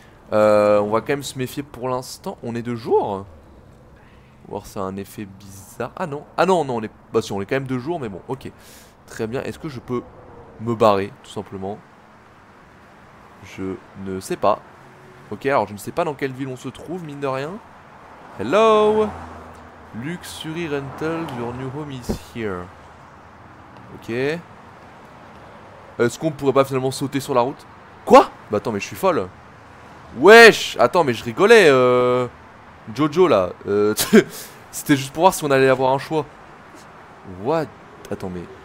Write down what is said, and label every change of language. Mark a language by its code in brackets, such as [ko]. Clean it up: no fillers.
[fr] On va quand même se méfier pour l'instant, on est de jour. On va voir si c'est un effet bizarre. Ah non, non, on est... Bah si, on est quand même de jour, mais bon, ok. Très bien, est-ce que je peux me barrer, tout simplement? Je ne sais pas. Ok, alors je ne sais pas dans quelle ville on se trouve, mine de rien. [en] Hello Luxury Rental, your new home is here. [fr] Ok. Est-ce qu'on pourrait pas finalement sauter sur la route? Quoi? Bah attends, mais je suis folle. Wesh! Attends, mais je rigolais, Jojo là. C'était juste pour voir si on allait avoir un choix. [en] What? [fr] Attends, mais...